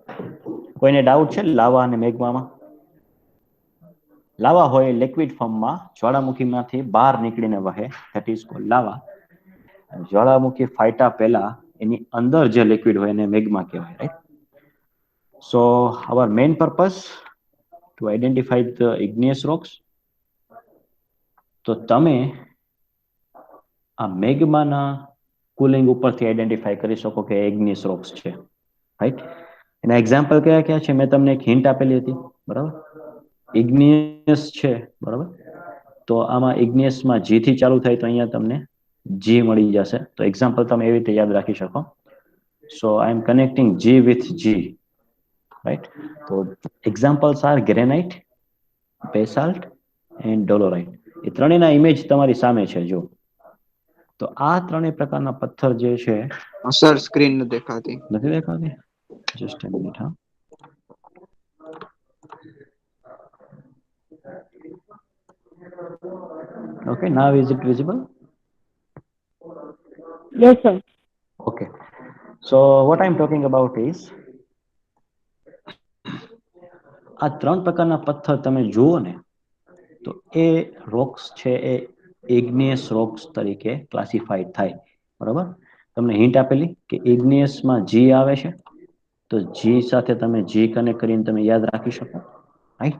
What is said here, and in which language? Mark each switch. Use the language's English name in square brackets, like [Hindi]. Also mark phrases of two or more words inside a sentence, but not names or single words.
[Gujarati] કોઈને ડાઉટ છે લાવા અને મેગ્મામાં? લાવા હોય [English] liquid formમાં [Gujarati] જ્વાળામુખીમાંથી બહાર નીકળીને વહે, [English] that is called lava. [Gujarati] જ્વાળામુખી ફાટ્યા પહેલા એની અંદર જે લિક્વિડ હોય એને મેગ્મા કહેવાય, રાઈટ. [English] સો our main purpose to identify the igneous rocks. [Gujarati] તો તમે આ મેગ્માના કુલિંગ ઉપરથી આઈડેન્ટિફાઈ કરી શકો કે [English] igneous rocks [Gujarati] છે, રાઈટ. એના એક્ઝામ્પલ કયા કયા છે? મેં તમને એક હિન્ટ આપેલી હતી, બરાબર. ઇગ્નિયસ છે, બરાબર, તો આમાં ઇગ્નિયસમાં G થી ચાલુ થાય તો અહીંયા તમને G મળી જશે. તો એક્ઝામ્પલ તમે એવી રીતે યાદ રાખી શકો. [English] So I am connecting G with G, right. તો examples are granite, basalt and dolerite. [Gujarati] એ ત્રણેયના ઇમેજ તમારી સામે છે, જો. તો આ ત્રણેય પ્રકારના પથ્થર જે છે, સર સ્ક્રીન નથી દેખાતી. નથી દેખાતી? [English] જસ્ટ a minute, હા. Okay, now is it visible? Yes, sir. Okay. So what I'm talking about is [Gujarati] આ 3 પ્રકારના પથ્થર તમે જુઓ ને તો એ રોક્સ છે એ [English] igneous rocks [Gujarati] તરીકે ક્લાસિફાઈડ થાય, બરાબર. તમને હિન્ટ આપેલી કે ઇગ્નિયસમાં G આવે છે, તો G સાથે તમે G કનેક્ટ કરીને તમે યાદ રાખી શકો, રાઈટ.